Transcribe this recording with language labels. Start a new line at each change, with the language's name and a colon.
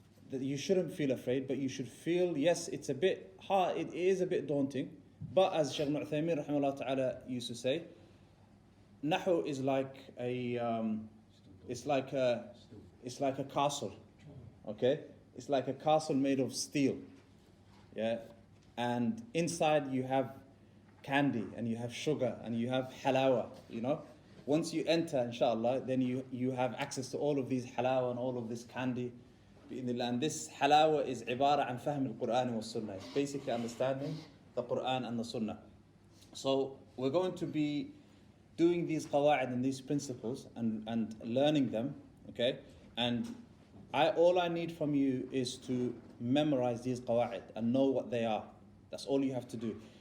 English: That you shouldn't feel afraid, but you should feel, yes, it's a bit hard, it is a bit daunting, but as Shaykh ibn Uthaymeen rahimahullah ta'ala used to say, Nahu is like it's like a castle, okay? It's like a castle made of steel, yeah? And inside you have candy and you have sugar and you have halawa, Once you enter, inshallah, then you have access to all of these halawa and all of this candy. And this halawa is
Arabic: عبارة عن فهم القرآن والسنة.
English: It's basically understanding the Quran and the Sunnah. So we're going to be doing these qawa'id and these principles and learning them, okay? And all I need from you is to memorize these qawa'id and know what they are. That's all you have to do.